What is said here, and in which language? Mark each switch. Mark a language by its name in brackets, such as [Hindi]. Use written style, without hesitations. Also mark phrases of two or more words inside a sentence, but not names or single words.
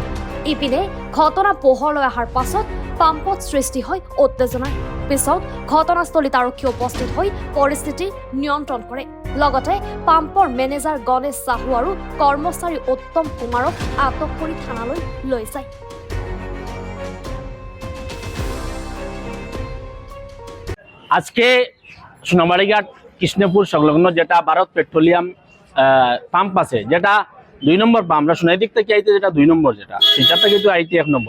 [Assamese] ইপিনে ঘটনা পোহৰলৈ অহাৰ পাছত পাম্পত সৃষ্টি হয় উত্তেজনাৰ। পিছত ঘটনাস্থলীত আৰক্ষী উপস্থিত হৈ পৰিস্থিতি নিয়ন্ত্ৰণ কৰে। লগতে পাম্পৰ মেনেজাৰ গণেশ চাহু আৰু কৰ্মচাৰী উত্তম কুমাৰক আটক কৰি থানালৈ লৈ যায়। [Bangla] আজকে সোনামারিঘাট কৃষ্ণপুর সংলগ্ন যেটা ভারত পেট্রোলিয়াম পাম্প আছে, যেটা 2 নম্বর পাম্প, আমরা সোনাই দিক থেকে আইতে যেটা 2 নম্বর, যেটা সেটা কিন্তু আইতে 1 নম্বর।